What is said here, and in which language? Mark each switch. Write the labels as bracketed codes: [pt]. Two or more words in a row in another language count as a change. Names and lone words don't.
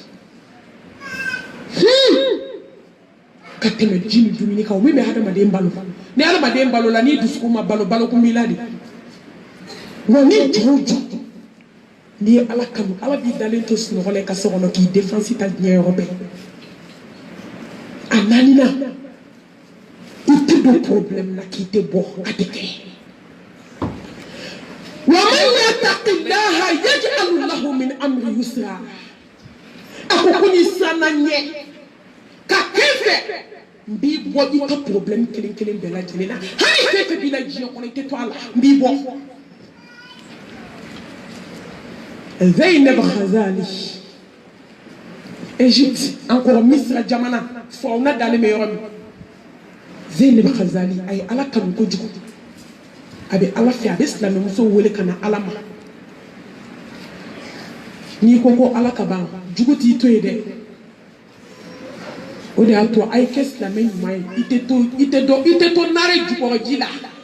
[bm] ka tɛmɛ ji ni dumuni kan o min bɛ hadamaden balo ni hadamaden balo la n'i dusukun ma balo balokun b'i la de wa ni jɔ o jɔ n'i ye ala kanu ala b'i dalen to sunɔgɔ la i ka so kɔnɔ k'i défense ta diɲɛ yɔrɔ bɛɛ a naaninan i tɛ don problème na k'i tɛ bɔ a tɛ kɛ wa [ar] من يتق الله يجعل له من أمره يسرا [bm] a ko ko n'i siranna ɲɛ ka kɛ fɛ n b'i bɔ i ka problème kelen kelen bɛɛ lajɛlen na hali fɛn fɛn b'i la diɲɛ kɔnɔ i tɛ to a la n b'i bɔ Zainab Khazali Égypte encore Misra jamana fauna dalen bɛ yɔrɔ min Zainab Khazali a ye ala kanu kojugu a bɛ ala fɛ a bɛ silamɛmusow wele ka na ala ma n'i ko ala ka ban jugu t'i to yen dɛ o de y'a to a ye kɛ silamɛ ɲuman ye i tɛ to nare jukɔrɔji la